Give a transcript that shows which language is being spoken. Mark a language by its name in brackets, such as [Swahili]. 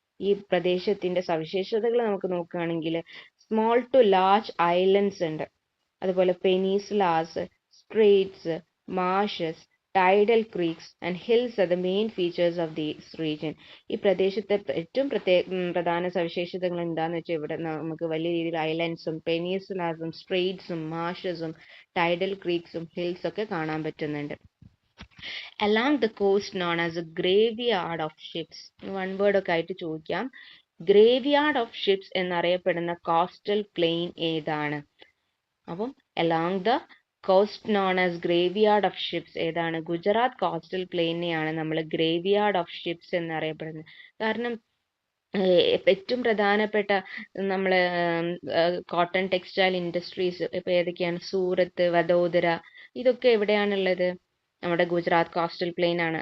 [Malayalam] ഈ പ്രദേശത്തിന്റെ സവിശേഷതകൾ നമുക്ക് നോക്കുകയാണെങ്കിൽ [English] small to large islands [Malayalam] ഉണ്ട്, അതുപോലെ [English] Peninsulas, straits, marshes, tidal creeks and hills are the main features of these region. [Malayalam] ഈ പ്രദേശത്തെ ഏറ്റവും പ്രധാന സവിശേഷതകൾ എന്താണെന്ന് വെച്ചാൽ ഇവിടെ നമുക്ക് വലിയ രീതിയിൽ ഐലൻഡ്സും പെനീസുലാസും സ്ട്രേറ്റ്സും മാർഷസും ടൈഡൽ ക്രീക്സും ഹിൽസ് ഒക്കെ കാണാൻ പറ്റുന്നുണ്ട്. [English] along the coast known as a graveyard of ships. [Malayalam] One word ഒക്കെ ആയിട്ട് ചോദിക്കാം. ഗ്രേവിയാർഡ് ഓഫ് ഷിപ്സ് എന്നറിയപ്പെടുന്ന കോസ്റ്റൽ പ്ലെയിൻ ഏതാണ്? അപ്പം [English] along the coast known as graveyard of ships [Malayalam] ഏതാണ്? ഗുജറാത്ത് കോസ്റ്റൽ പ്ലെയിനെയാണ് നമ്മൾ ഗ്രേവിയാർഡ് ഓഫ് ഷിപ്സ് എന്നറിയപ്പെടുന്നത്. കാരണം ഏറ്റവും പ്രധാനപ്പെട്ട നമ്മളെ കോട്ടൺ ടെക്സ്റ്റൈൽ ഇൻഡസ്ട്രീസ് ഇപ്പൊ ഏതൊക്കെയാണ്? സൂറത്ത്, വഡോദര, ഇതൊക്കെ എവിടെയാണുള്ളത്? നമ്മുടെ ഗുജറാത്ത് കോസ്റ്റൽ പ്ലെയിൻ ആണ്.